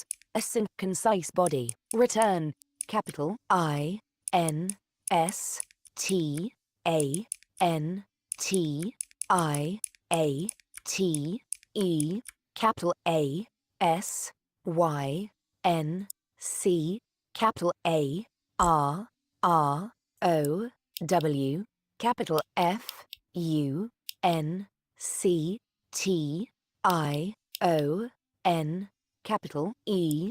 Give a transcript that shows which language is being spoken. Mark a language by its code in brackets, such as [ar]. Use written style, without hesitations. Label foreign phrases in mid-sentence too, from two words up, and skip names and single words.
[en] Async concise body. Return capital I N S T A N T I A T E capital A S Y N C capital A R R O W capital F U N C T I O N capital E.